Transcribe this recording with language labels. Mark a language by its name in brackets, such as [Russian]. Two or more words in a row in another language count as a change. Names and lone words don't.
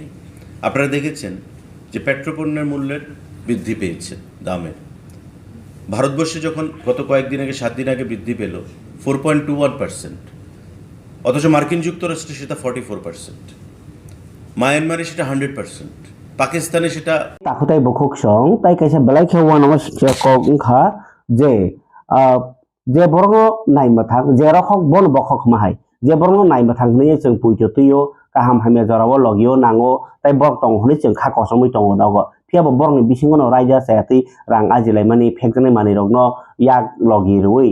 [Bangla] আপনারা দেখেছেন যে পেট্রোপণ্যের মূল্যের বৃদ্ধি পেয়েছে দামে। ভারতবর্ষে যখন গত কয়েকদিন আগে 7 দিন আগে বৃদ্ধি পেল 4.21%, অথচ মার্কিন যুক্তরাষ্ট্রে সেটা 44%, মায়ানমারে সেটা 100%, পাকিস্তানে সেটা [Kok Borok] takutai bokok song tai kaisa belai khewan ama sikya kok ungkha je je borno naima thang je rokhok bon bokhok mahai je borno naima thang ni chung puito tuyo kaham hamya jarawo logio nango tai bok tong honi chung kha kosomoi tongo dago phiaba borni bisingo no raija sayati rang ajilai mani phekjani mani rokno yak logi rui